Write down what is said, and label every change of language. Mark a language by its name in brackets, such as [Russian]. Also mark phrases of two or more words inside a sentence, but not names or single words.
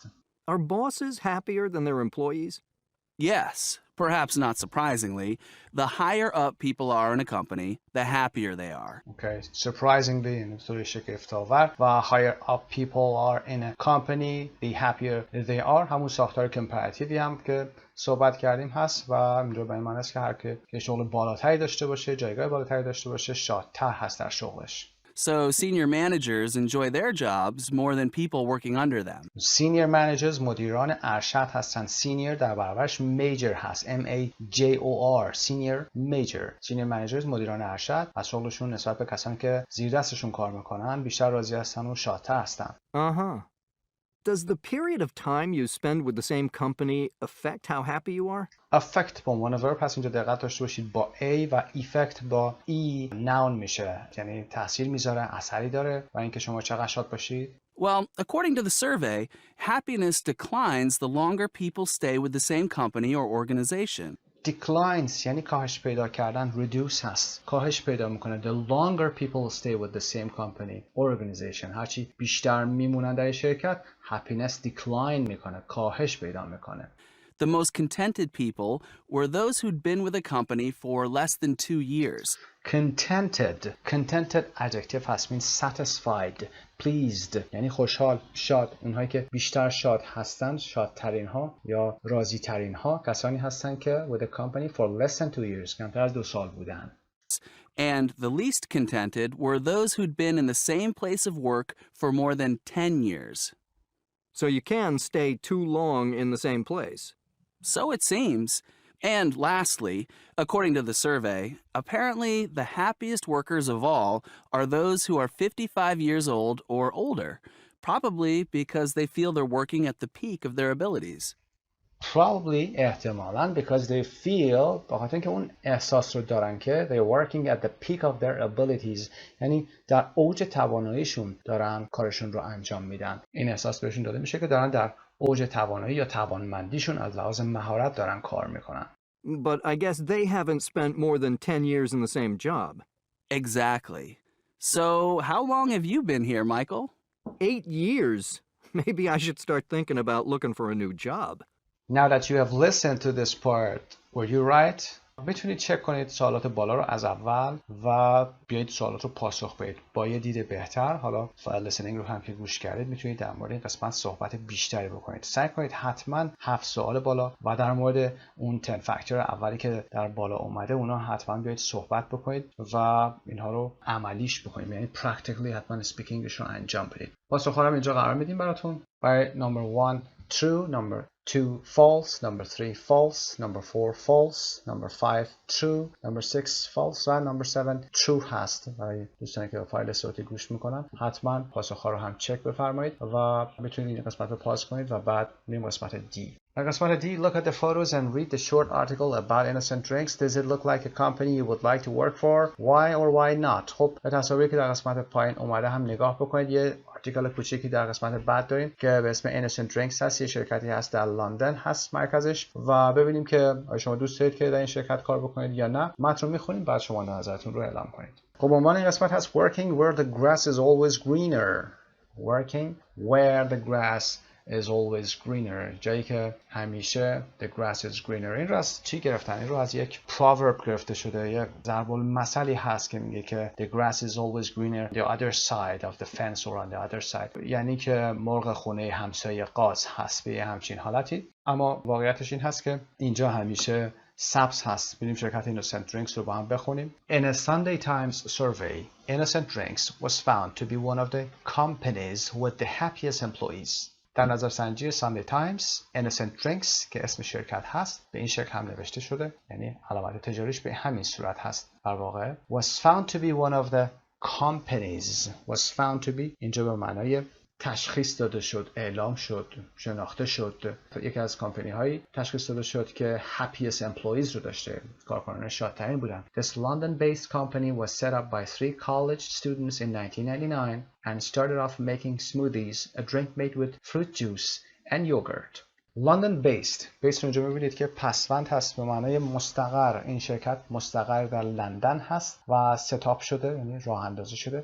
[English] Are bosses happier than their employees? Yes, perhaps not surprisingly. The higher up people are in a company, the happier they are. Okay, surprisingly, in [Persian] طور شگفت‌آور و [English] higher up people are in a company, the happier they are. [Persian] همون ساختار کمپاراتیوی هم که صحبت کردیم هست و اینجا به این معنی است که هر که شغل بالاتری داشته باشه، جایگاه بالاتری داشته باشه، شادتر هست در شغلش. [English] So senior managers enjoy their jobs more than people working under them. senior managers [Persian] مدیران ارشد هستن. senior در برابرش major هست. [English] major senior major. senior managers [Persian] مدیران ارشد از شغلشون نسبت به کسانی که زیر دستشون کار میکنن بیشتر راضی هستن و شادتر هستن. [English] Does the period of time you spend with the same company affect how happy you are? [Persian] affect به عنوان verb پس اینجا دقت داشته باشید با a و effect با e noun میشه، یعنی تاثیر میذاره، اثری داره و اینکه شما چقدر شاد باشید. [English] Well, according to the survey, happiness declines the longer people stay with the same company or organization. [Persian] declines یعنی کاهش پیدا کردن. reduce هست، کاهش پیدا میکنه. [English] the longer people stay with the same company or organization [Persian] هرچی بیشتر میمونن در شرکت [English] happiness decline [Persian] میکنه، کاهش پیدا میکنه. [English] The most contented people were those who'd been with a company for less than 2 years. contented adjective [Persian] هست [English] means satisfied, pleased [Persian] یعنی خوشحال، شاد. اونهایی که بیشتر شاد هستن، شادترین ها یا راضی ترین ها کسانی هستن که [English] with a company for less than 2 years [Persian] کمتر از 2 سال بودن. [English] And the least contented were those who'd been in the same place of work for more than 10 years. So you can stay too long in the same place. So it seems. And lastly, according to the survey, apparently the happiest workers of all are those who are 55 years old or older, probably because they feel they're working at the peak of their abilities. [Persian] probably احتمالاً [English] because they feel [Persian] به خاطر اینکه اون احساس رو دارن که [English] they're working at the peak of their abilities [Persian] یعنی در اوج تواناییشون دارن کارشون رو انجام میدن. این احساس بهشون داده میشه که دارن در اوج توانایی یا توانمندیشون از لحاظ مهارت دارن کار میکنن. [English] But I guess they haven't spent more than 10 years in the same job. Exactly. So how long have you been here, Michael? 8 years. Maybe I should start thinking about looking for a new job. Now that you have listened to this part, were you right? [Persian] میتونید چک کنید سوالات بالا رو از اول و بیایید سوالات رو پاسخ بدید با یه دید بهتر. حالا فایل listening رو هم که گوش کردید میتونید در مورد این قسمت صحبت بیشتری بکنید. سعی کنید حتما 7 سوال بالا و در مورد اون 10 فاکتور اولی که در بالا اومده اونا حتما بیایید صحبت بکنید و اینها رو عملیش بکنید، یعنی practically حتما speakingش رو انجام بدید. پاسخ رو اینجا قرار میدیم براتون. [English] برای number 1 true, number 2 false, number 3 false, number 4 false, number 5 true, number 6 false و number 7 true هست. [Persian] برای دوستانی که فایل صوتی گوش میکنن حتما پاسخ‌ها رو هم چک بفرمایید و میتونید این قسمت رو پاس کنید و بعد میریم قسمت D. در قسمت [English] D, look at the photos and read the short article about innocent drinks. Does it look like a company you would like to work for? Why or why not? [Persian] خب به تصاویری که در قسمت پایین اومده هم نگاه بکنید. یه آرتیکل کوچیکی در قسمت بعد داریم که به اسم innocent drinks هست. یه شرکتی هست در لندن هست مرکزش و ببینیم که آیا شما دوست دارید که در این شرکت کار بکنید یا نه. متن رو میخونیم بعد شما نظرتون رو اعلام کنید. خب عنوان این قسمت هست [English] working where the grass is always greener. Working where the grass is always greener. [Persian] جایی که همیشه [English] the grass is greener. [Persian] این رو از چی گرفتن؟ این رو از یک proverb گرفته شده. یک ضرب المثلی هست که میگه که [English] the grass is always greener the other side of the fence or on the other side. [Persian] یعنی که مرغ خونه همسایه قاز هست به همچین حالتی. اما واقعیتش این هست که اینجا همیشه سبز هست. بریم شرکت Innocent Drinks رو با هم بخونیم. [English] In a Sunday Times survey, Innocent Drinks was found to be one of the companies with the happiest employees. [Persian] در نظرسنجی Sunday Times, Innocent Drinks که اسم شرکت هست به این شکل هم نوشته شده، یعنی علامت تجاریش به همین صورت هست در واقع. [English] Was found to be one of the companies. Was found to be [Persian] اینجا به معنای تشخیص داده شد، اعلام شد، شناخته شد. یکی از کمپانی هایی تشخیص داده شد که [English] happiest employees [Persian] رو داشته، کارکنان شادترین بودن. [English] This London-based company was set up by 3 college students in 1999 and started off making smoothies, a drink made with fruit juice and yogurt. [Persian] London-based. based رو اینجا می‌بینید که پسوند هست به معنای مستقر. این شرکت مستقر در لندن هست و ستاپ شده، یعنی راه اندازی شده.